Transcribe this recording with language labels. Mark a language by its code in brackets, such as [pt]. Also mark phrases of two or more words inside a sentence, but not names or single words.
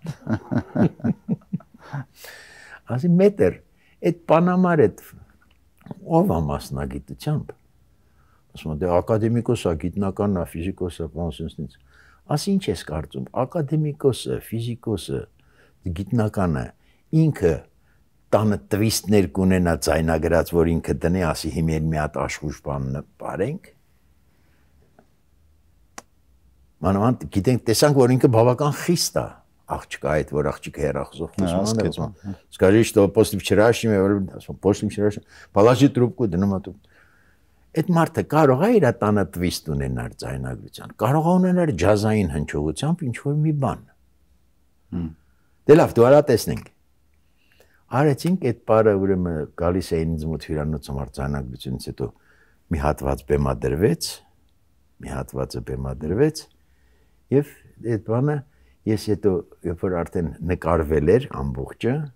[hy] Ասի մետր, այդ պանամար այդ ով է մասնագիտությամբ։ Ասում է դե ակադեմիկոս է, գիտնականն է, ֆիզիկոս է, բանսենսնից։ Ասի ինչ ես կարծում, ակադեմիկոսը, ֆիզիկոսը, գիտնականը ինքը տանը տվիստներ կունենա ձայնագրած, որ ինքը դնի, ասի հիմա մի հատ աշխուժ բան նպարենք։ Մանավանդ գիտենք, տեսանք, որ ինքը բավական խիստ է, աղջկա այդ, որ աղջիկը հեռախոսով խոսում է, [ru] скажи, что после вчерашнего, после вчерашнего, положи трубку, [hy] դնում է трубку։ Այդ մարդը կարող է իր տանը տվիստ ունենալ ձայնագրության, կարող է ունենալ ջազային հնչողությամբ ինչ-որ մի բան։ Դե լավ, դու արա տեսնենք։ Արեցինք այդ պարը, ուրեմն գալիս էին ինձ մոտ հյուրանոցում ձայնագրությունից հետո մի հատված բեմադրվեց, եւ այդ բանը ես հետո երբ որ արդեն նկարվել էր ամբողջը,